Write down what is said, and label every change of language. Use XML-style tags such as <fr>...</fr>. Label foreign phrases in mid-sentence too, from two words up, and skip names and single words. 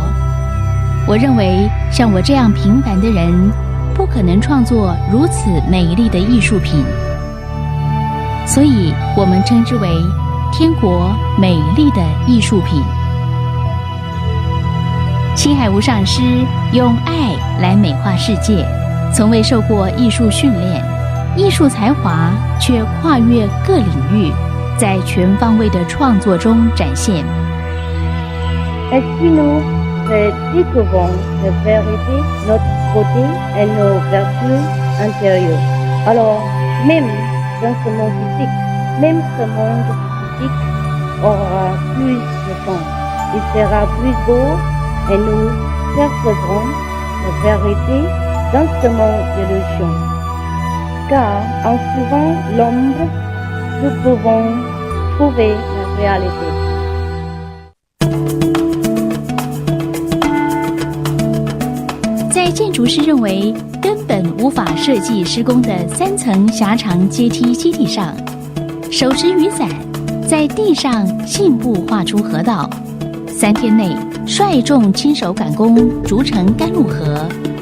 <zh>我认为像我这样平凡的人，不可能创作如此美丽的艺术品，所以我们称之为天国美丽的艺术品。青海无上师用爱来美化世界，从未受过艺术训练，艺术才华却跨越各领域，在全方位的创作中展现。</zh> <fr>Ainsi nous redécouvrons la vérité, notre beauté et nos vertus intérieures. Alors, même dans ce monde physique, même ce monde physique aura plus de temps. Il sera plus beau et nous percevrons la vérité dans ce monde d'illusion. Car en suivant l'ombre, nous pouvons trouver la réalité.</fr> <zh>在建筑师认为根本无法设计施工的3层狭长阶梯基地上，手持雨伞，在地上信步画出河道，3天内率众亲手赶工筑成甘露河，</zh>